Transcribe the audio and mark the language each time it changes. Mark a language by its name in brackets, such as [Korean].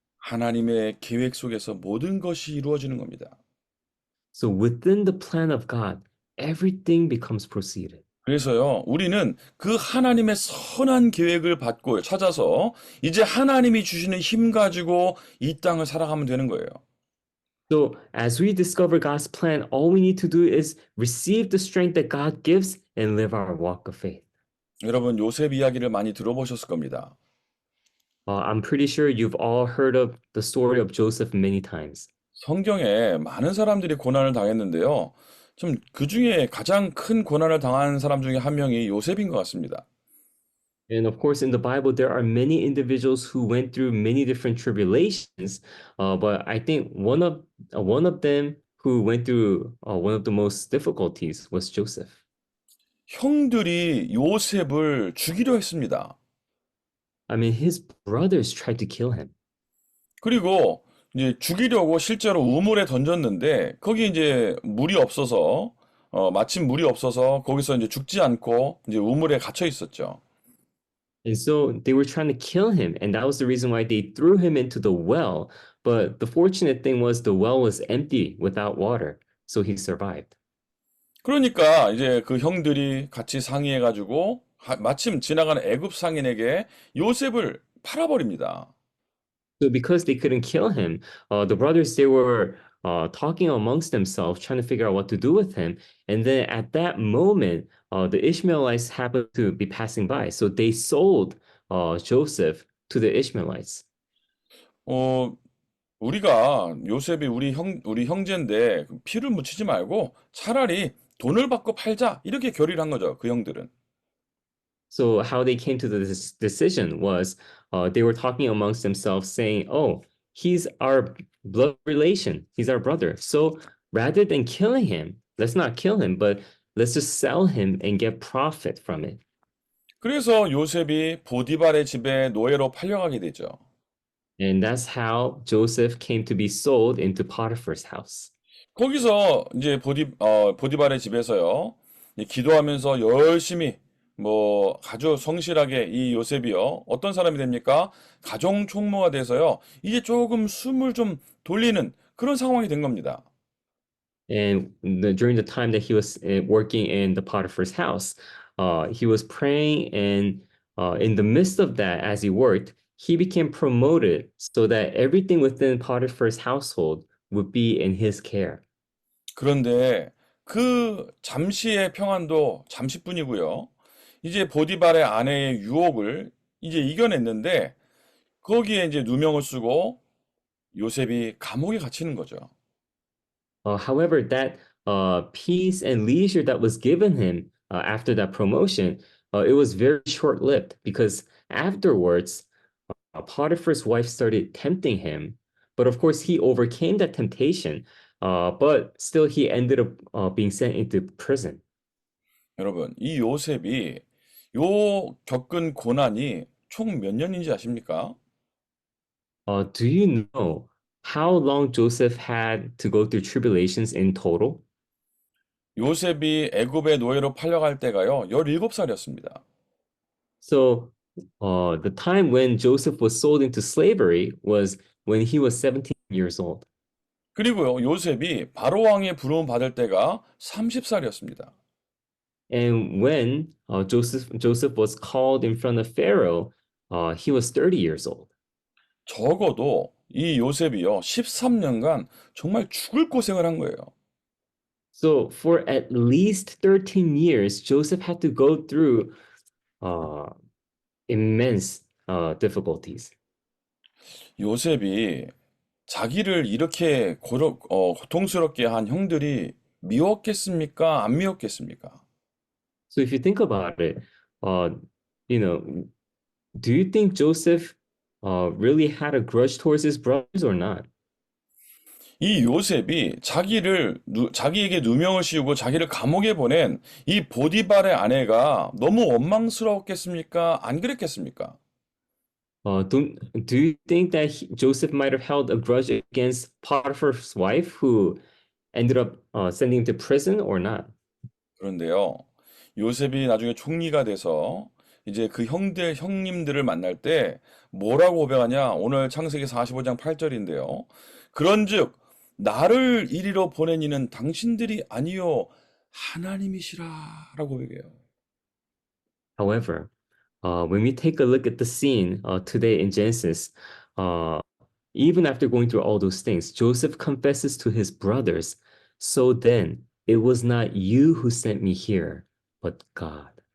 [Korean] 하나님의 계획 속에서 모든 것이 이루어지는 겁니다. [English] So within the plan of God, everything becomes proceeded. [Korean] 그래서요, 우리는 그 하나님의 선한 계획을 받고 찾아서 이제 하나님이 주시는 힘 가지고 이 땅을 살아가면 되는 거예요. [English] So as we discover God's plan, all we need to do is receive the strength that God gives and live our walk of faith. [Korean] 여러분, 요셉 이야기를 많이 들어보셨을 겁니다. [English] I'm pretty sure you've all heard of the story of Joseph many times. [Korean] 성경에 많은 사람들이 고난을 당했는데요. 좀 그 중에 가장 큰 고난을 당한 사람 중에 한 명이 요셉인 것 같습니다. [English] And of course, in the Bible, there are many individuals who went through many different tribulations. But I think one of them who went through one of the most difficulties was Joseph. [Korean] 형들이 요셉을 죽이려 했습니다. [English] I mean, his brothers tried to kill him. [Korean] 그리고 이제 죽이려고 실제로 우물에 던졌는데 거기 이제 물이 없어서 마침 물이 없어서 거기서 이제 죽지 않고 이제 우물에 갇혀 있었죠. [English] And so they were trying to kill him, and that was the reason why they threw him into the well. But the fortunate thing was the well was empty without water, so he survived. [Korean] 그러니까 이제 그 형들이 같이 상의해가지고 마침 지나가는 애굽 상인에게 요셉을 팔아버립니다. [English] So because they couldn't kill him, the brothers, they were talking amongst themselves, trying to figure out what to do with him. And then at that moment, the Ishmaelites happened to be passing by. So they sold Joseph to the Ishmaelites. [Korean] 우리가 요셉이 우리 형제인데 피를 묻히지 말고 차라리 돈을 받고 팔자 이렇게 결의를 한 거죠. 그 형들은. [English] So how they came to this decision was they were talking amongst themselves saying, oh, he's our blood relation. He's our brother. So rather than killing him, let's not kill him, but let's just sell him and get profit from it. [Korean] 그래서 요셉이 보디발의 집에 노예로 팔려가게 되죠. [English] And that's how Joseph came to be sold into Potiphar's house. [Korean] 거기서 이제 보디발의 집에서요, 이제 기도하면서 열심히 아주 성실하게 이 요셉이요, 어떤 사람이 됩니까? 가정 총무가 돼서요, 이제 조금 숨을 좀 돌리는 그런 상황이 된 겁니다. [English] And during the time that he was working in the Potiphar's house, he was praying, and in the midst of that, as he worked, he became promoted so that everything within Potiphar's household would be in his care. [Korean] 그런데 그 잠시의 평안도 잠시뿐이고요. 이제 보디발의 아내의 유혹을 이제 이겨냈는데 거기에 이제 누명을 쓰고 요셉이 감옥에 갇히는 거죠. [English] However, that peace and leisure that was given him after that promotion, it was very short-lived because afterwards, Potiphar's wife started tempting him. But of course, he overcame that temptation. But still, he ended up being sent into prison. [Korean] 여러분, 이 요셉이 요 겪은 고난이 총 몇 년인지 아십니까? [English] Do you know how long Joseph had to go through tribulations in total? [Korean] 요셉이 애굽의 노예로 팔려갈 때가요, 17살이었습니다. [English] So, the time when Joseph was sold into slavery was when he was 17 years old. [Korean] 그리고요, 요셉이 바로 왕의 부름 받을 때가 30살이었습니다. [English] And when Joseph was called in front of Pharaoh, he was 30 years old. [Korean] 적어도 이 요셉이요, 13년간 정말 죽을 고생을 한 거예요. [English] So for at least 13 years, Joseph had to go through immense difficulties. [Korean] 요셉이 자기를 이렇게 고통스럽게 한 형들이 미웠겠습니까? 안 미웠겠습니까? [English] So if you think about it, you know, do you think Joseph really had a grudge towards his brothers or not? [Korean] 이 요셉이 자기에게 누명을 씌우고 자기를 감옥에 보낸 이 보디발의 아내가 너무 원망스러웠겠습니까? 안 그랬겠습니까? [English] Do you think that Joseph might have held a grudge against Potiphar's wife who ended up sending him to prison or not? [Korean] 그런데요, 요셉이 나중에 총리가 돼서 이제 그 형님들을 만날 때 뭐라고 고백하냐? 오늘 창세기 45장 8절인데요. 그런즉 나를 이리로 보낸 이는 당신들이 아니요 하나님이시라라고 고백해요. [English] However, when we take a look at the scene today in Genesis, even after going through all those things, Joseph confesses to his brothers, "So then, it was not you who sent me here, but God."